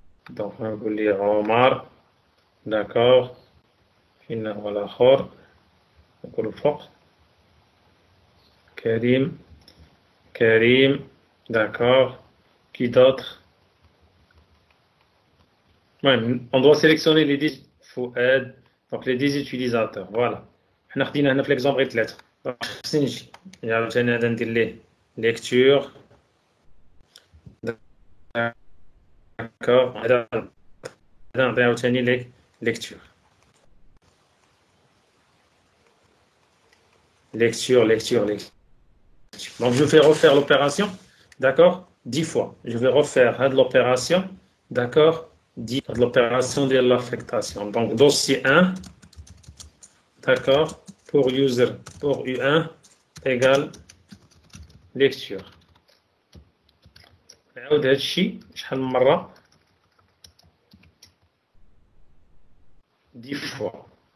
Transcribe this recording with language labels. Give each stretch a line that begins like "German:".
French: Donc, on va les Omar, d'accord, voilà,
Arabic: نقول فوق
French: Karim, d'accord, qui d'autre? Ouais, on doit sélectionner les 10 Fouad, donc les 10 utilisateurs, voilà.
Arabic: احنا خدينا هنا في l'exemple غير 3. خصني نجي عاوتاني هذا ندير ليه lecture, d'accord, هذا نعطي عاوتاني ليه lecture.
French: Lecture. Donc, je vais refaire l'opération, d'accord, 10 fois. Je vais refaire l'opération, d'accord, 10 l'opération de l'affectation. Donc, dossier 1, d'accord, pour user, pour U1, égale lecture.
Arabic: نعاود هذا الشيء شحال من مرة 10 fois.